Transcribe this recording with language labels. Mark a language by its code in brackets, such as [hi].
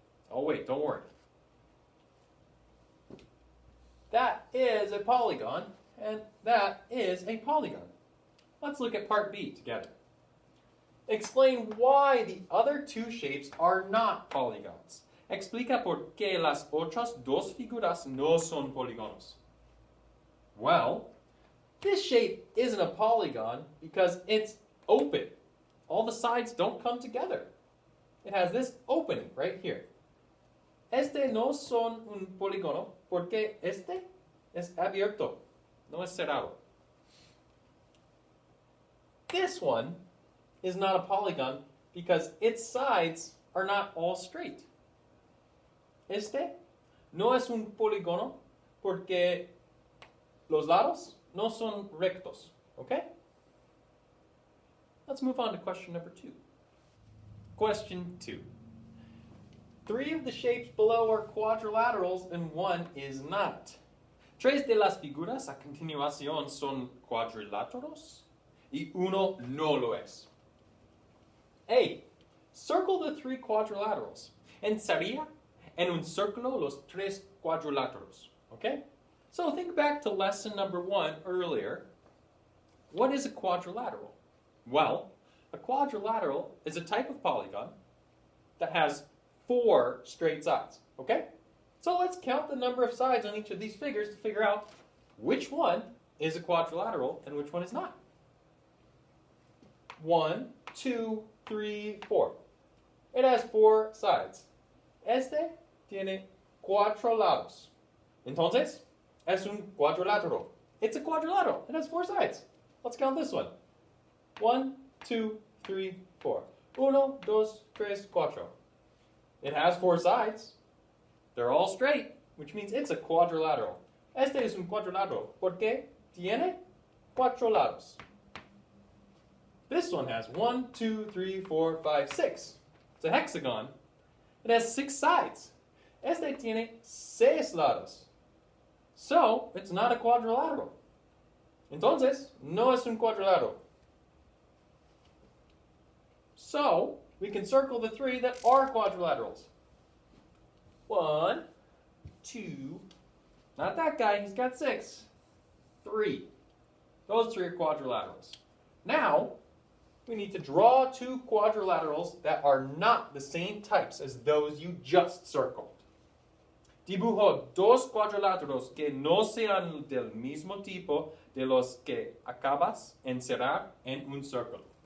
[en] Oh wait, don't worry. That is a polygon, and that is a polygon. Let's look at part B together. Explain why the other 2 shapes are not polygons. [es] Explica por qué las otras dos figuras no son polígonos. [en] Well, this shape isn't a polygon because it's open. All the sides don't come together. It has this opening right here. [es] Este no son un polígono porque este es abierto, no es cerrado. [en] This one is not a polygon because its sides are not all straight. [es] Este no es un polígono porque los lados no son rectos. [en] Okay? Let's move on to question number 2. Question 2. 3 of the shapes below are quadrilaterals and 1 is not. [es] Tres de las figuras a continuación son cuadriláteros y uno no lo es. A. [en] Circle the 3 quadrilaterals and [es] sería en un círculo los 3 cuadriláteros. [en] Okay? So think back to lesson number 1 earlier. What is a quadrilateral? Well, a quadrilateral is a type of polygon that has 4 straight sides. Okay? So let's count the number of sides on each of these figures to figure out which one is a quadrilateral and which one is not. 1, 2, 3, 4. It has 4 sides. [es] Este tiene 4 lados. Entonces, es un cuadrilátero. [en] It's a quadrilateral. It has 4 sides. Let's count this one. 1, 2, 3, 4. 1, 2, 3, 4. It has 4 sides. They're all straight, which means it's a quadrilateral. [es] Este es un cuadrilátero porque tiene 4 lados. [en] This one has 1, 2, 3, 4, 5, 6. It's a hexagon. It has 6 sides. [es] Este tiene 6 lados. [en] So, it's not a quadrilateral. [es] Entonces, no es un cuadrilátero. [en] So, we can circle the 3 that are quadrilaterals. 1, 2, not that guy, he's got 6. 3. Those 3 are quadrilaterals. Now, we need to draw 2 quadrilaterals that are not the same types as those you just circled. [es] Dibujo 2 cuadriláteros que no sean del mismo tipo de los que acabas en cerrar en un círculo.